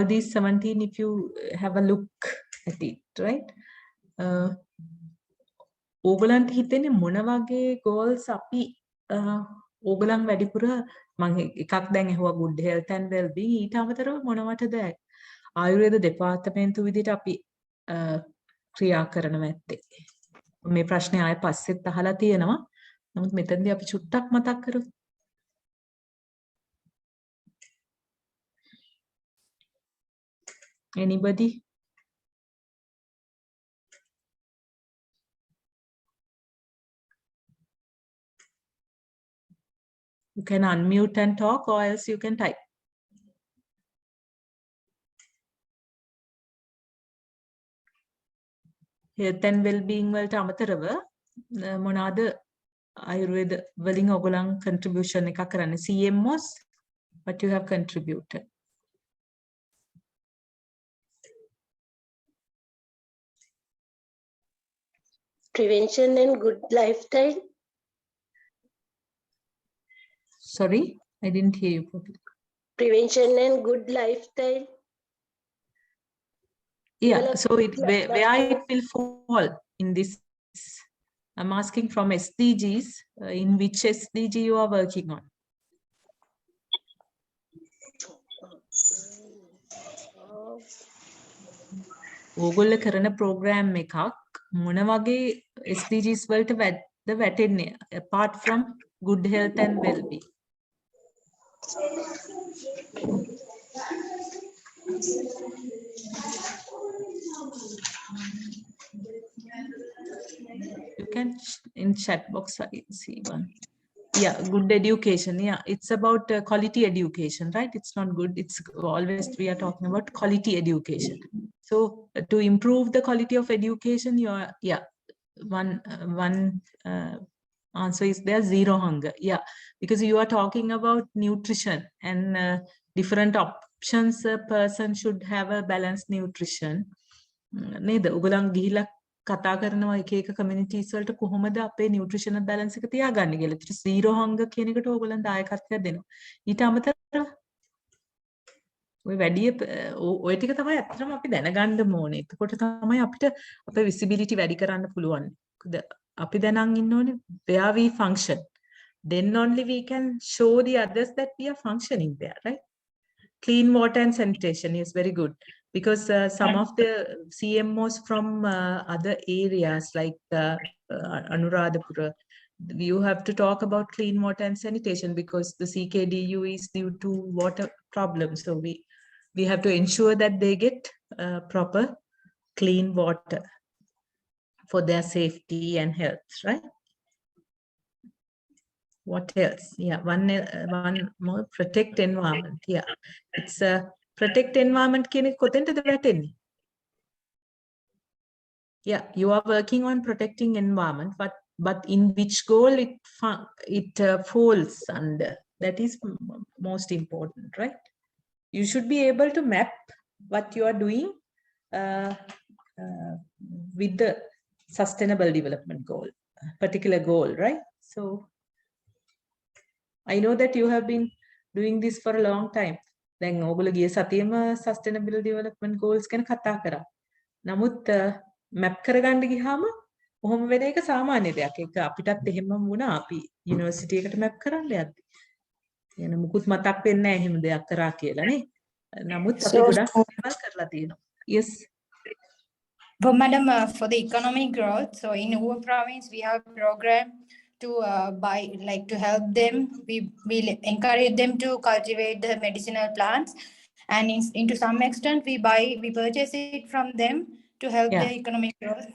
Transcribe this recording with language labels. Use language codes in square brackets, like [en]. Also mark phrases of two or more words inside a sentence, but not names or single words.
[en] these 17, if you have a look at it, right? [si] ඕගලන්ට හිතෙන්නේ මොන වගේ goals අපි ඕගලන් වැඩිපුර මම එකක් දැන් ඇහුවා [en] good health and well-being [si] ඊට අමතරව මොනවටද ආයුර්වේද දෙපාර්තමේන්තුව විදිහට අපි ක්‍රියා කරනවා ඇත්තේ. මේ ප්‍රශ්නේ ආයෙ පස්සෙත් අහලා තියෙනවා. නමුත් මෙතනදී අපි චුට්ටක් මතක් කරමු. [en] Anybody? You can unmute and talk, or else you can type. Health and well-being [si] වලට අමතරව මොනවාද ආයුර්වේද වලින් ඔයගොල්ලන් contribution එකක් කරන්නේ? [en] CMOs, what you have contributed? Prevention and good lifestyle. Sorry, I didn't hear you properly. Prevention and good lifestyle. Yeah, so where it will fall in this, I'm asking from SDGs, in which SDG you are working on? [si] ඕගොල්ලෝ කරන program එකක් මොන වගේ SDGs වලට වැටෙන්නේ [en] apart from good health and well-being? You can in chat box I see one. Yeah, good education. Yeah, it's about quality education, right? It's not good. It's always we are talking about quality education. So to improve the quality of education, you are one answer is there, zero hunger. Yeah, because you are talking about nutrition and different options. A person should have a balanced nutrition. [si] නේද? ඔයගොල්ලන් ගිහිලා කතා කරනවා එක එක communities වලට කොහොමද අපේ [en] nutritional balance [si] එක තියාගන්නේ කියලා. ඒත් [en] zero hunger [si] කියන එකට ඔයගොල්ලන් දායකත්වයක් දෙනවා. ඊට අමතරව ඔය වැඩි ඔය ටික තමයි අත්‍තරම අපි දැනගන්න ඕනේ. එතකොට තමයි අපිට අපේ visibility වැඩි කරන්න පුළුවන්. අපි දැනන් ඉන්න ඕනේ [en] where we function. Then only we can show the others that we are functioning there, right? Clean water and sanitation is very good. Because some of the CMOs from other areas like Anuradhapura, you have to talk about clean water and sanitation because the CKDU is due to water problems. So we have to ensure that they get proper clean water for their safety and health, right? what else? Yeah, one more, protect environment. Yeah, it's protect environment [si] කියන එක කොතෙන්ටද වැටෙන්නේ? [en] Yeah, you are working on protecting environment, but in which goal it falls under? That is most important, right? You should be able to map what you are doing with the sustainable development goal, particular goal, right? So I know that you have been doing this for a long time. [si] Then ඔයගොල්ලෝ ගිය සතියේම [en] sustainable development goals [si] ගැන කතා කරා. නමුත් map කරගන්න ගියාම කොහොම වෙන එක සාමාන්‍ය දෙයක්. ඒක අපිටත් එහෙමම වුණා. අපි යුනිවර්සිටි එකට map කරන්න යද්දි. එන මුකුත් මතක් වෙන්නේ නැහැ එහෙම දෙයක් කරා කියලා නේ. නමුත් අපි ගොඩක් දේවල් කරලා තියෙනවා. [en] Yes. But madam, for the economic growth, so in our province, we have a program to to help them. We encourage them to cultivate the medicinal plants, and into some extent, we purchase it from them to help their economic growth.